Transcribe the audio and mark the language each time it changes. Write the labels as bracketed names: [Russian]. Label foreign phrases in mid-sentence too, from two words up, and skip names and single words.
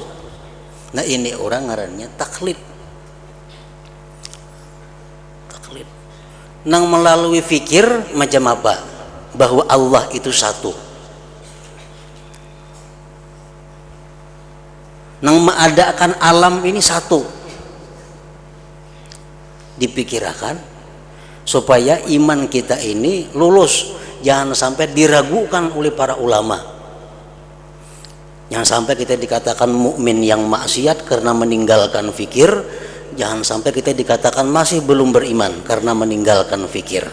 [Banjar] Nah ini orang ngarannya taklid. [Indonesian] Taklid. [Banjar] Nang melalui fikir macam apa? [Indonesian] Bahwa Allah itu satu. Nang mengadakan alam ini satu. Dipikirkan supaya iman kita ini lulus, jangan sampai diragukan oleh para ulama. Jangan sampai kita dikatakan mukmin yang maksiat karena meninggalkan fikir, jangan sampai kita dikatakan masih belum beriman karena meninggalkan fikir.